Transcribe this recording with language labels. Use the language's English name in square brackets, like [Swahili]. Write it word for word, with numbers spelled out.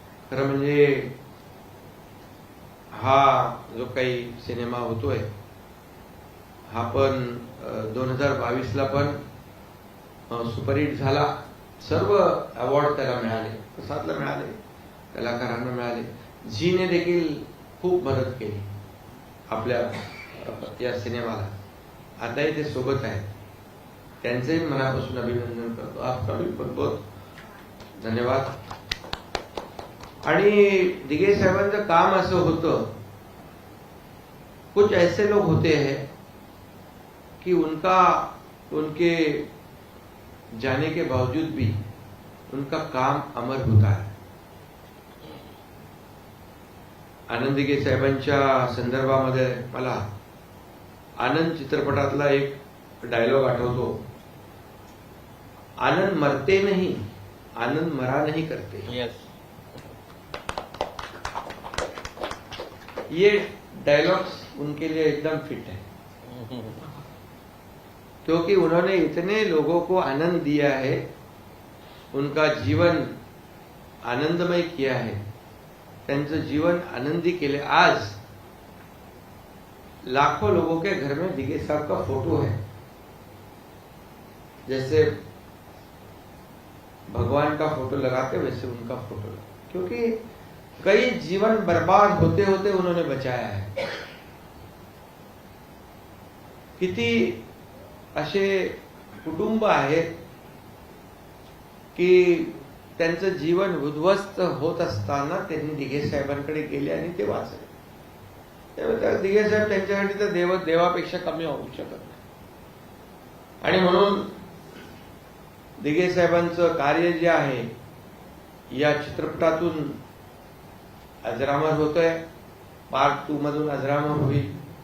[Marathi] खरं म्हणजे हा जो काही सिनेमा होतोय हा पण दोन हजार बावीस ला पण सुपरहिट झाला. सर्व अवॉर्ड त्याला मिळाले, प्रसादला मिळाले, कलाकारांना मिळाले. जीने देखील खूप मदत केली आपल्या या सिनेमाला. आताही ते सोबत आहेत, त्यांचंही मनापासून अभिनंदन करतो. [Hindi] आपका भी बहुत बहुत धन्यवाद. [Marathi] आणि दिघे साहेबांचं काम असं होतं, [Hindi] कुछ ऐसे लोग होते हैं कि उनका, उनके जाने के बावजूद भी उनका काम अमर होता है. [Marathi] आनंद दिघे साहेबांच्या संदर्भामध्ये मला आनंद चित्रपटातला एक डायलॉग आठवतो. [Hindi] आनंद मरते नाही, आनंद मरा नाही करते. [English] yes. [Hindi] ये डायलॉग्स उनके लिए एकदम फिट है. क्योंकि उन्होंने इतने लोगों को आनंद दिया है, उनका जीवन आनंदमय किया है, [Marathi] त्यांचं जीवन आनंदी केले। [Hindi] आज लाखों लोगों के घर में दिगे साहब का फोटो है। जैसे भगवान का फोटो लगाते वैसे उनका फोटो लगा, क्योंकि कई जीवन बर्बाद होते होते उन्होंने बचाया है। [Marathi] किती असे कुटुंब आहेत की त्यांचं जीवन उद्ध्वस्त होत असताना त्यांनी दिघे साहेबांकडे गेले आणि ते वाचले। त्यामुळे दिघे साहेब त्यांच्यासाठी तर देव देवापेक्षा कमी होऊ शकत नाही, आणि म्हणून दिघे साहेबांचं कार्य जे आहे या चित्रपटातून अजरामर होतोय, पार्ट टू मधून अजरामर होईल।